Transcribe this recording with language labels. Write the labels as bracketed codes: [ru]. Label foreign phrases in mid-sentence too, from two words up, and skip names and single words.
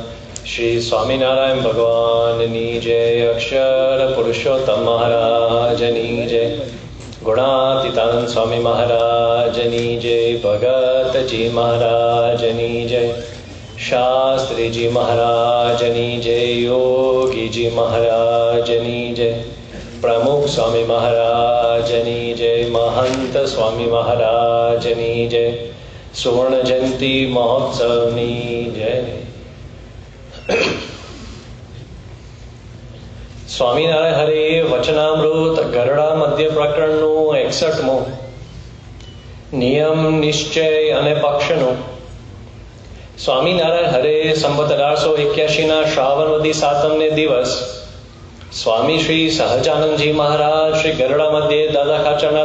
[gu] શ્રી સ્વામીનારાયણ ભગવાનની જય, અક્ષર પુરુષોત્તમ મહારાજની જય, ગુણાતીતાનંદ સ્વામી મહારાજની જય, ભગત જી મહારાજની જય, શાસ્ત્રી જી મહારાજની જય, યોગી જી મહારાજની જય, પ્રમુખ સ્વામી મહારાજની જય, મહંત સ્વામી મહારાજની જય, સુવર્ણ જયંતી મહોત્સવની જય। સ્વામિનારાયણ હરે વચનામૃત ગરડા મધ્ય પ્રકરણનું 61મો નિયમ નિશ્ચય અને પક્ષનો। સ્વામિનારાયણ હરે સંવત 1881ના શ્રાવણવદી સાતમને દિવસ સ્વામી શ્રી સહજાનંદજી મહારાજ શ્રી ગરડા મધ્યે દાદા ખાચરના